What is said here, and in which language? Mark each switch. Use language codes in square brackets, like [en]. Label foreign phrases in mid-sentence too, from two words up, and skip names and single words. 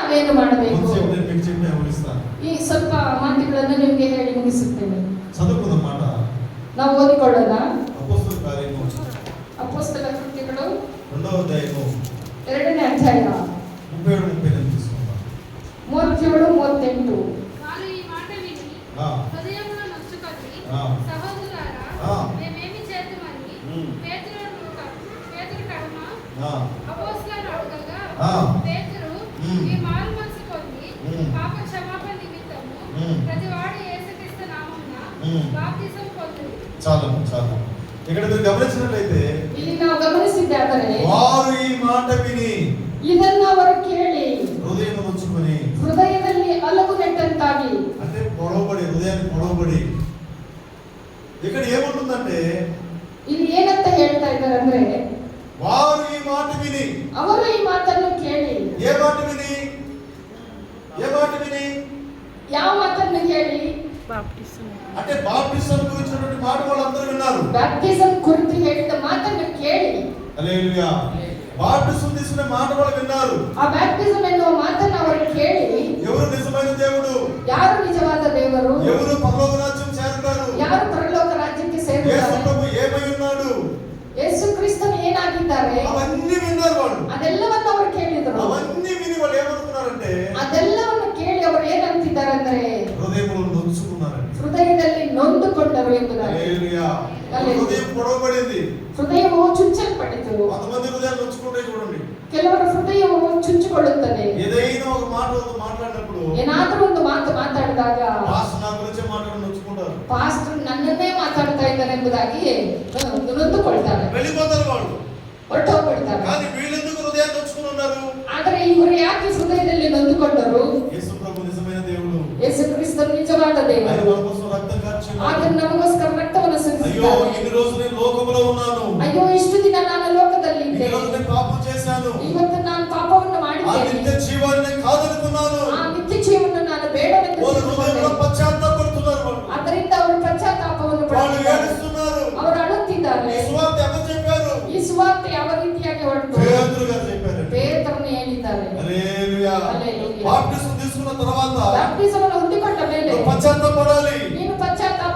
[kn] ನಾನೇನು ಮಾಡಬೇಕು? ಈ ಸ್ವಲ್ಪ ಮಾತುಗಳನ್ನು ನಿಮಗೆ ಹೇಳಿ ಮುಗಿಸುತ್ತೇನೆ. [te] చదువుకున్న మాట [kn] ನಾವು ಓದಿಕೊಳ್ಳೋಣ. ಅಪೊಸ್ತಲ ಕಾರ್ಯಗಳು ಅಪೊಸ್ತಲ ಕೃತ್ಯಗಳು [te] 2వ అధ్యాయము [kn] 2ನೇ ಅಧ್ಯಾಯ [te] 37 తీసుకుందాం. 37 38. వాళ్ళు ఈ మాట విని హృదయములో నొచ్చుకొని సహోదరులారా మేమేమి చేద్దామని పేతురు కడమ అపోస్తలులను అడగగా పేతురు ఈ మారు మనసు పొంది పాప క్షమాపణ నిమిత్తము ప్రతివాడు యేసుక్రీస్తు నామమున బాప్తిసం పొందును. చాలు ఇక్కడ మీరు గమనించినట్లయితే [kn] ಇಲ್ಲಿ ನಾವು ಗಮನಿಸಿದ್ದಾದರೆ [te] వారు ఈ మాట విని [kn] ಇದನ್ನು ಅವರು ಕೇಳಿ [te] హృదయం నొచ్చుకొని [kn] ಹೃದಯದಲ್ಲಿ ಅಲಗು ನೆಟ್ಟಂತಾಗಿ [te] అంటే పొడవబడి హృదయాన్ని పొడవబడి ఇక్కడ ఏముంటుందంటే [kn] ಇಲ್ಲಿ ಏನಂತ ಹೇಳ್ತಾ ಇದ್ದಾರೆ ಅಂದ್ರೆ [te] వారు ఈ మాట విని [kn] ಅವರು ಈ ಮಾತನ್ನು ಕೇಳಿ [te] ఏ మాట విని [kn] ಯಾವ ಮಾತನ್ನು ಕೇಳಿ [te] అంటే బాప్టిజం గురించినటువంటి మాట వాళ్ళందరూ విన్నారు. [kn] ಬ್ಯಾಪ್ಟಿಸಂ ಕುರಿತು ಹೇಳಿದ ಮಾತನ್ನು ಕೇಳಿ [te] హల్లెలూయా బాప్టిజం తీసుకునే మాట వాళ్ళు విన్నారు. [kn] ಆ ಬ್ಯಾಪ್ಟಿಸಂ ಎನ್ನುವ ಮಾತನ್ನು ಅವರು ಕೇಳಿ [te] ఎవరు నిజమైన దేవుడు, [kn] ಯಾರು ನಿಜವಾದ ದೇವರು, [te] ఎవరు పరలోక రాజ్యం చేరుతారు, [kn] ಯಾರು ಪರಲೋಕ ರಾಜ್ಯಕ್ಕೆ [te] యేసు [kn] ಸೇರುತ್ತಾರೆ, [te] ప్రభు ఏమై ఉన్నాడు, [kn] ಯೇಸು ಕ್ರಿಸ್ತನು ಏನಾಗಿದ್ದಾರೆ, [te] అవన్నీ విన్నారు వాళ్ళు. [kn] ಅದೆಲ್ಲವನ್ನು ಅವರು ಕೇಳಿದರು. [te] అవన్నీ విని వాళ్ళు ఏమనుకున్నారంటే [kn] ಅದೆಲ್ಲವನ್ನು ಕೇಳಿ ಅವರು ಏನಂತಿದ್ದಾರೆ ಅಂದ್ರೆ [te] హృదయంలో నొచ్చుకున్నారండి. [kn] ಹೃದಯದಲ್ಲಿ ನೊಂದುಕೊಂಡರು ಎಂಬುದಾಗಿ. [te] హల్లెలూయా హృదయం పొడవబడింది. [kn] ಹೃದಯವು ಚುಚ್ಚಲ್ಪಟ್ಟಿತು. [te] కొంతమంది హృదయాలు నొచ్చుకుంటే చూడండి, [kn] ಕೆಲವರ ಹೃದಯವು ಚುಚ್ಚಿಕೊಳ್ಳುತ್ತದೆ. [te] ఏదైనా ఒక మాట మాట్లాడినప్పుడు [kn] ಏನಾದರೂ ಒಂದು ಮಾತು ಮಾತಾಡಿದಾಗ [te] పాస్టర్ నా గురించే మాట్లాడి నొచ్చుకుంటారు, [kn] ಪಾಸ್ಟರ್ ನನ್ನನ್ನೇ ಮಾತಾಡ್ತಾ ಇದ್ದಾರೆ ಎಂಬುದಾಗಿ ನೊಂದುಕೊಳ್ತಾರೆ, [te] వెళ్ళిపోతారు వాళ్ళు. [kn] ಹೊರಟೋಗ್ಬಿಡ್ತಾರೆ. [te] కానీ వీళ్ళెందుకు హృదయాన్ని నొచ్చుకుని ఉన్నారు? [kn] ಆದರೆ ಇವರು ಯಾಕೆ ಹೃದಯದಲ್ಲಿ ನೊಂದುಕೊಂಡರು? [te] యేసు ప్రభు నిజమైన దేవుడు, [kn] ಯೇಸು ಕ್ರಿಸ್ತನು ನಿಜವಾದ [te] ఆయన [kn] ದೇವರು, [te] మన కోసం రక్తం కార్చాడు. [kn] ಆತನು ನಮಗೋಸ್ಕರ ರಕ್ತವನ್ನು [te] అయ్యో [kn] ಸುರಿಸಿದ್ದಾನೆ. [te] ఇన్ని రోజులు నేను లోకంలో ఉన్నాను, [kn] ಅಯ್ಯೋ ಇಷ್ಟು ದಿನ ನಾನು ಲೋಕದಲ್ಲಿ [te] ఈ [kn] ಇದ್ದೆ, [te] రోజు నేను పాపం చేశాను, [kn] ಇವತ್ತು ನಾನು ಪಾಪವನ್ನು [te] ఆ [kn] ಮಾಡಿದ್ದೇನೆ, [te] నిత్య జీవాన్ని నేను కాదనుకున్నాను. [kn] ಆ ನಿತ್ಯ ಜೀವವನ್ನು ನಾನು ಬೇಡವೆಂದು [te] వాళ్ళ హృదయంలో [kn] ತಿಳಿದುಕೊಂಡೆ. [te] పశ్చాత్తాపడుతున్నారు వాళ్ళు. [kn] ಆದ್ದರಿಂದ ಅವರು ಪಶ್ಚಾತ್ತಾಪವನ್ನು [te] వాళ్ళు [kn] ಪಡುತ್ತಿದ್ದಾರೆ, [te] ఏడుస్తున్నారు. [kn] ಅವರು అಳುತ್ತಿದ್ದಾರೆ. [te] ఈ సువార్త ఎవరు చెప్పారు? [kn] ಈ ಸುವಾರ್ತೆ ಯಾವ ರೀತಿಯಾಗಿ ಹೊರಟು [te] పేతురు గారు చెప్పారు. [kn] ಪೇತ್ರನು ಹೇಳಿದ್ದಾರೆ. [te] హల్లెలూయా హల్లెలూయా. బాప్టిజం తీసుకున్న తర్వాత [kn] ಬ್ಯಾಪ್ಟಿಸಮನ್ನು ಹೊಂದಿಕೊಂಡ ಮೇಲೆ [te] నువ్వు పశ్చాత్తాపడాలి. [kn] ನೀನು ಪಶ್ಚಾತ್ತಾಪ